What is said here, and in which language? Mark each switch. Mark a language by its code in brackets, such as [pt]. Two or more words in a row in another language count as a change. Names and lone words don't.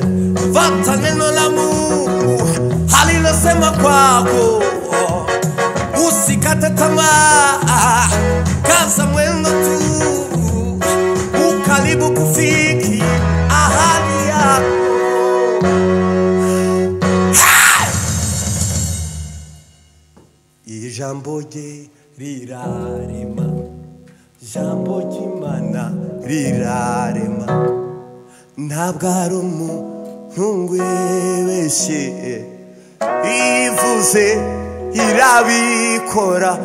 [sw] fuata neno la Mungu alilosema kwako, usikate tamaa, kaza mwendo tu, ukaribu kufiki ahadi yako. [rw] Ijambo rye rirarema, ijambo ry'Imana rirarema, ntabwo ari umuntu wibeshye, ivuze irabikora.